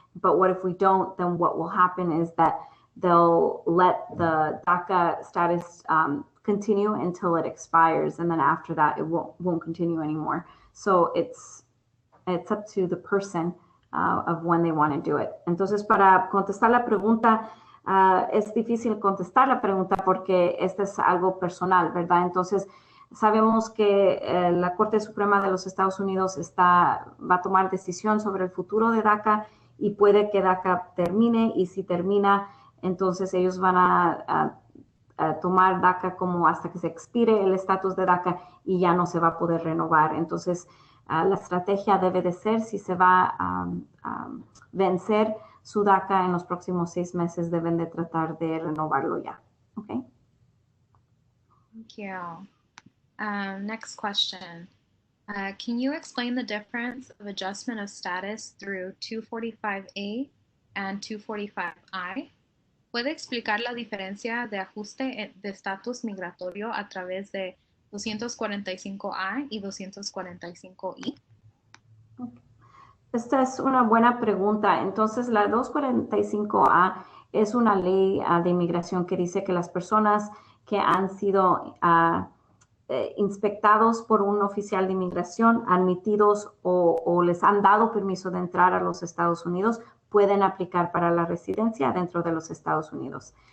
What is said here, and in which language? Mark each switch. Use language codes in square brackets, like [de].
[en] But what if we don't? Then what will happen is that they'll let the DACA status continue until it expires, and then after that, it won't continue anymore. So it's up to the person of when they want to do it. [es] Entonces, para contestar la pregunta, es difícil contestar la pregunta porque este es algo personal, ¿verdad? Entonces, sabemos que la Corte Suprema de los Estados Unidos va a tomar decisión sobre el futuro de DACA y puede que DACA termine, y si termina, entonces ellos van a tomar DACA como hasta que se expire el estatus de DACA y ya no se va a poder renovar. Entonces, la estrategia debe de ser, si se va a vencer su DACA en los próximos 6 meses, deben de tratar de renovarlo ya. [en] Okay. Thank you. Next question. Can you explain the difference of adjustment of status through 245A and 245I? [es] ¿Puede explicar la diferencia de ajuste de estatus migratorio a través de 245A y 245I? Esta es una buena pregunta. Entonces, la 245A es una ley de inmigración que dice que las personas que han sido inspectados por un oficial de inmigración, admitidos o les han dado permiso de entrar a los Estados Unidos, pueden aplicar para la residencia dentro de los Estados Unidos.